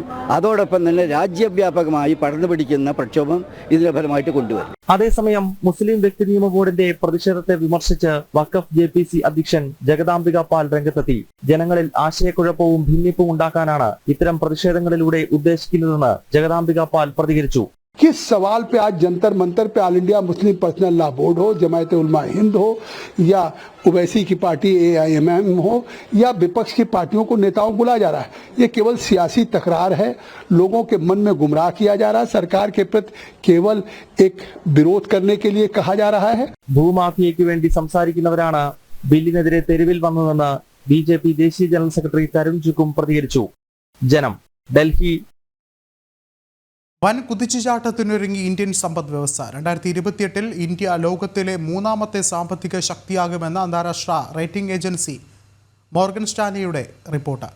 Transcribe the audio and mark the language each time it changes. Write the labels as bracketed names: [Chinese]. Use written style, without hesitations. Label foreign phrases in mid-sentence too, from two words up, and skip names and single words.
[Malayalam] അതോടൊപ്പം തന്നെ രാജ്യവ്യാപകമായി പടർന്നു പിടിക്കുന്ന പ്രക്ഷോഭം ഇതിന്റെ ഫലമായിട്ട് കൊണ്ടുവരും. അതേസമയം മുസ്ലിം വ്യക്തി നിയമ ബോർഡിന്റെ പ്രതിഷേധത്തെ വിമർശിച്ച് വഖഫ് JPC അധ്യക്ഷൻ ജഗദാംബിക പാൽ രംഗത്തെത്തി. ജനങ്ങളിൽ ആശയക്കുഴപ്പവും ഭിന്നിപ്പും ഉണ്ടാക്കാനാണ് ഇത്തരം പ്രതിഷേധങ്ങളിലൂടെ ഉദ്ദേശിക്കുന്നതെന്ന് ജഗദാംബിക പാൽ പ്രതികരിച്ചു. [Hindi] किस सवाल पे आज जंतर मंतर पे ऑल इंडिया मुस्लिम पर्सनल लॉ बोर्ड हो, जमायत उलमा हिंद हो या ओवैसी की पार्टी AIMM हो या विपक्ष की पार्टियों को नेताओं को बुलाया जा रहा है? ये केवल सियासी तकरार है. लोगों के मन में गुमराह किया जा रहा है. सरकार के प्रति केवल एक विरोध करने के लिए कहा जा रहा है. [Malayalam] ഭൂമാഫിയയ്ക്ക് വേണ്ടി സംസാരിക്കുന്നവരാണ് ബില്ലിനെതിരെ തെരുവിൽ വന്നതെന്ന് BJP ദേശീയ ജനറൽ സെക്രട്ടറി തരുൺ ചുക്കും പ്രതികരിച്ചു. ജനം, ഡൽഹി. വൻ കുതിച്ചുചാട്ടത്തിനൊരുങ്ങി ഇന്ത്യൻ സമ്പദ് വ്യവസ്ഥ. 2028-ൽ ഇന്ത്യ ലോകത്തിലെ 3ാമത്തെ സാമ്പത്തിക ശക്തിയാകുമെന്ന് അന്താരാഷ്ട്ര റേറ്റിംഗ് ഏജൻസി മോർഗൻ സ്റ്റാൻലിയുടെ റിപ്പോർട്ട്.